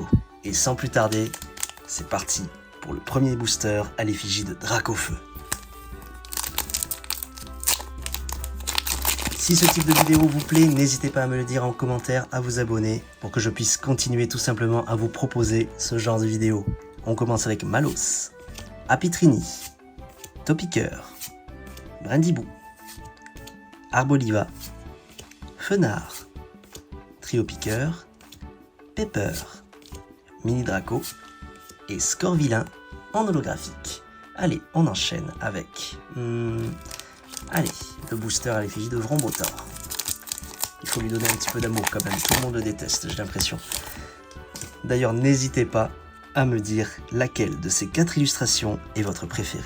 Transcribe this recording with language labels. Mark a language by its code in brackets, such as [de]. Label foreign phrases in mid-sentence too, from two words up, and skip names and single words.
[fr] Et sans plus tarder, c'est parti pour le premier booster à l'effigie de Dracofeu. Si ce type de vidéo vous plaît, n'hésitez pas à me le dire en commentaire, à vous abonner pour que je puisse continuer tout simplement à vous proposer ce genre de vidéo. On commence avec Malos, Apitrini, Topiqueur, Brindibou, Arboliva, Fenard, Triopiqueur, Pepper, Mini Draco et Scorvillain en holographique. Allez, on enchaîne avec... Allez, le booster à l'effigie de Vrombotor. Il faut lui donner un petit peu d'amour quand même, tout le monde le déteste, j'ai l'impression. D'ailleurs, n'hésitez pas à me dire laquelle de ces 4 illustrations est votre préférée.